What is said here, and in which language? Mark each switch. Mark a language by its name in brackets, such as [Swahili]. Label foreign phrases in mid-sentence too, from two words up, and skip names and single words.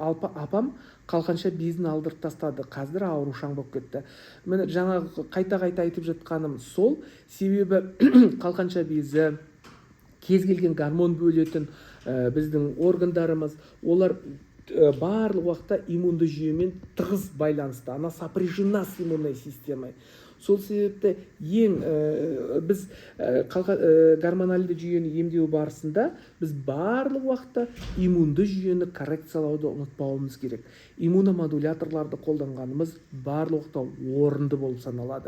[Kazakh] Апам қалқанша безін алдырып тастады. Қазір аурушаң болып кетті. Мені жаңағы қайта айтып жатқаным сол. Себебі қалқанша безі, кез келген гормон бөлетін біздің органдарымыз, олар барлық уақытта иммунды жүйемен тығыз байланысты. [Russian] Она сопряжена с иммунной системой. [Kazakh] Сол себепті біз гормональды жүйені емдеу барысында біз барлық уақытта иммунды жүйені коррекциялауды ұмытпауымыз керек. Иммуномодуляторларды қолданғанымыз барлық уақытта орынды болып саналады.